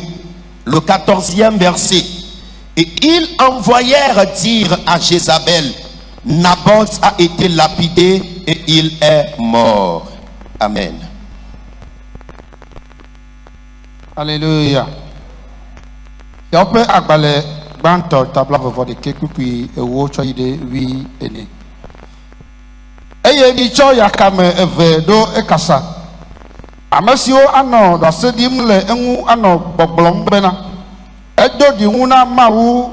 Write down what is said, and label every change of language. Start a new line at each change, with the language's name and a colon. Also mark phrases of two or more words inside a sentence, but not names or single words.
French: Le 14e verset. Et ils envoyèrent dire à Jézabel, Naboth a été lapidé et il est mort. Amen. Alléluia. Si on peut
Ewe: agbalé gbãtɔ tabla vɔvɔ ɖeke kpukpui ewo tsɔ yi ɖe wi ene eye mitsɔ yakame eve ɖo ekasa ame siwo anɔ ɖase ɖim le eŋu anɔ gbɔgblɔm bena edo ɖiŋu na Mawu